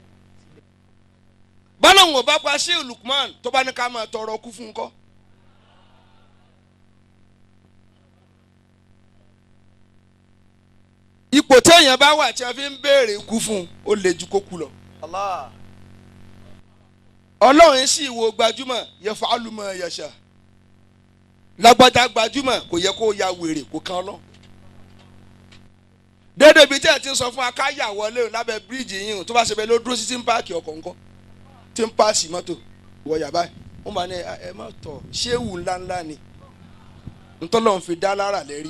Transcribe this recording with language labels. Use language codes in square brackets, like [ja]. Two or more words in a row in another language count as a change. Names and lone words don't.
[yo] bọ́lọ̀hún ò bá pa ṣé Lukman tó bá ní ká máa tọrọ kú fún un kọ́. ipò téèyàn bá wà tí a fi ń béèrè kú fún un ó lè ju kó kú lọ. Allah. ọlọ́run sì wo gbajúmọ̀ [ar] يفعل ما يشاء [yo] lágbájá gbajúmọ̀ kò yẹ kó ya wèrè kó kan lọ. dédé ibi tí ẹ ti ń sọ fún akáyà wọlé lábẹ́ bíríìjì yìí tó bá ṣe bẹ́ẹ̀ ló dúró sí tí ń páàkì ọkọ̀ ńkọ́ tí ń páàsì mọ́tò wọ yàrá wọ́n máa ní ẹ má tọ̀ ṣéwù ńláńlá ni ntọ́lọ́run fi dá lára lẹ́rìí.